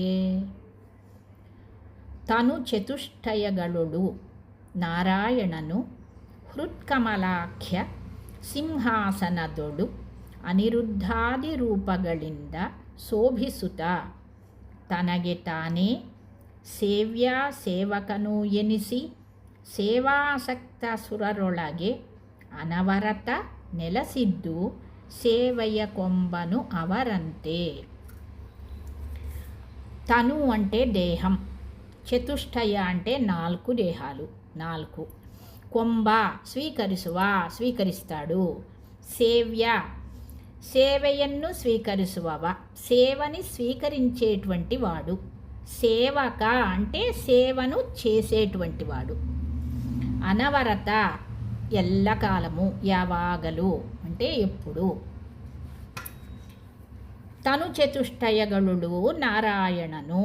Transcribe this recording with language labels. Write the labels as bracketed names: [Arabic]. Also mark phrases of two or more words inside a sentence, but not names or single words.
[Kannada] ತನು ಚತುಷ್ಟಯಗಳೊಳು ನಾರಾಯಣನು ಹೃತ್ಕಮಲಾಖ್ಯ ಸಿಂಹಾಸನದೊಳು ಅನಿರುದ್ಧಾದಿ ರೂಪಗಳಿಂದ ಶೋಭಿಸುತ್ತ ತನಗೆ ತಾನೇ ಸೇವ್ಯ ಸೇವಕನು ಎನಿಸಿ ಸೇವಾಸಕ್ತ ಸುರರೊಳಗೆ ಅನವರತ ನೆಲಸಿದ್ದು ಸೇವೆಯ ಕೊಂಬನು ಅವರಂತೆ. [Telugu] తను అంటే దేహం, చతుష్టయ అంటే 4 దేహాలు, 4. కొంబ స్వీకరిస్తాడు. [Kannada] ಸೇವ್ಯ ಸೇವೆಯನ್ನು ಸ್ವೀಕರಿಸುವವ, [Telugu] సేవని స్వీకరించేటువంటి వాడు. సేవక అంటే సేవను చేసేటువంటి వాడు. అనవరత ఎల్లకాలము, యావాగలు అంటే ఎప్పుడు. [Kannada] ತನು ಚತುಷ್ಟಯಗಳುಡು ನಾರಾಯಣನು.